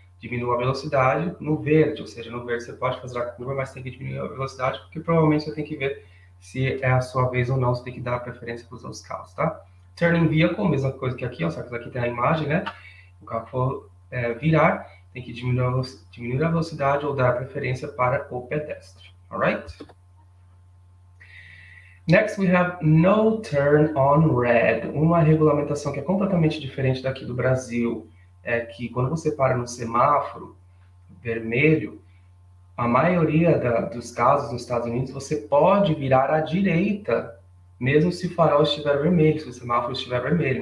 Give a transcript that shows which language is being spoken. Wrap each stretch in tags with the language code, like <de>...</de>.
<pt>Diminua a velocidade no verde, ou seja, no verde você pode fazer a curva, mas tem que diminuir a velocidade, porque provavelmente você tem que ver se é a sua vez ou não, você tem que dar preferência para os outros carros, tá? Turning vehicle, mesma coisa que aqui, ó, só que aqui tem a imagem, né? O carro for virar, tem que diminuir a velocidade ou dar preferência para o pedestre, alright?</pt> <en>Next, we have no turn on red.</en> <pt>Uma regulamentação que é completamente diferente daqui do Brasil. É que quando você para no semáforo vermelho, a maioria dos casos nos Estados Unidos, você pode virar à direita, mesmo se o farol estiver vermelho, se o semáforo estiver vermelho.</pt>